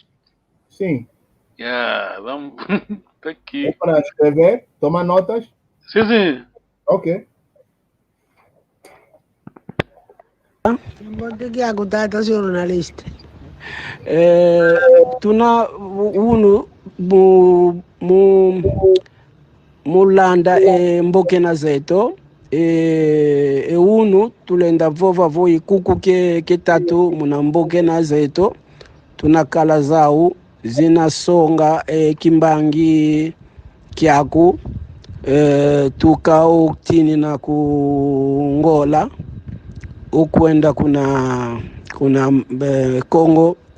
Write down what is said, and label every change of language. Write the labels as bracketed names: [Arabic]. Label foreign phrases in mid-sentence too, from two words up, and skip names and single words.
[Portuguese] Sim. Vamos. Tá aqui. É para escrever? Tomar notas? Sim. Ok. Vou ter que aguardar, senhor jornalista. [Kongo] Tuna uno mulanda mboke na zeto uno tulenda vova voi kuku ke tatu muna mboke na zeto tuna kala zau zinasonga kimbangi kyaku tukao tini na kungola ukwenda kuna Congo